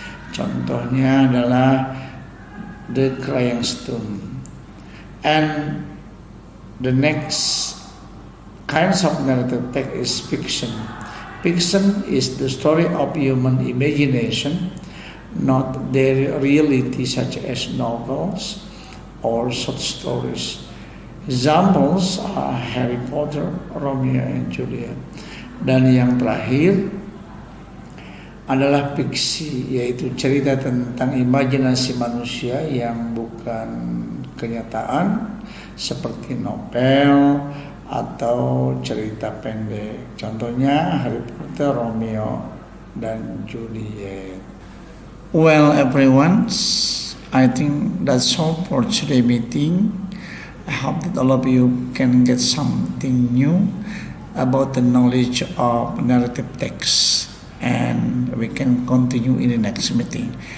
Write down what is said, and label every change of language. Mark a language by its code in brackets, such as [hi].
[id] Contohnya adalah The Crying Stone. [en] And the next kinds of narrative text is fiction. Fiction is the story of human imagination, not their reality, such as novels or short stories. Examples are Harry Potter, Romeo and Juliet. [id] Dan yang terakhir adalah fiksi, yaitu cerita tentang imajinasi manusia yang bukan kenyataan, seperti novel atau cerita pendek. Contohnya Harry Potter, Romeo dan Juliet. [en] Well, everyone, I think that's all for today meeting. I hope that all of you can get something new about the knowledge of narrative text, and we can continue in the next meeting.